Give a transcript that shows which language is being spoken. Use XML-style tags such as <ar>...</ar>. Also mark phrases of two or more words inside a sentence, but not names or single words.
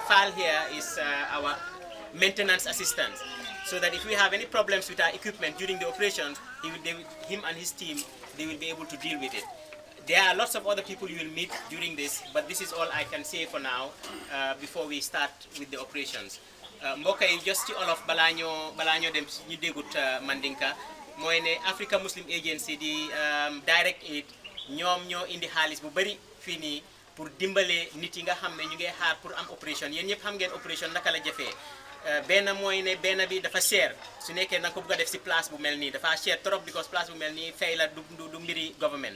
<en>Fall here is our maintenance assistant. So that if we have any problems with our equipment during the operations, him and his team, they will be able to deal with it. There are lots of other people you will meet during this, but this is all I can say for now before we start with the operations.</en> <wo>Mbokk yi just ci olof balaa ñoo dem ñu déggut Mandinka mooy ne Africa Muslim Agency di</wo> <en>direct aid</en> <wo>ñoom ñoo indi xaalis bu bari fii nii pour dimbale nit yi nga xam ne ñu ngi xaar pour am opération. Yéen ñëpp xam ngeen opération naka la jafee. Benn mooy ne benn bi dafa cher su nekkee na nga ko bëgg a def si place bu mel nii dafa</wo> <fr>cher trop</fr> <wo>because place bu mel nii fay la du mbiri government.</wo>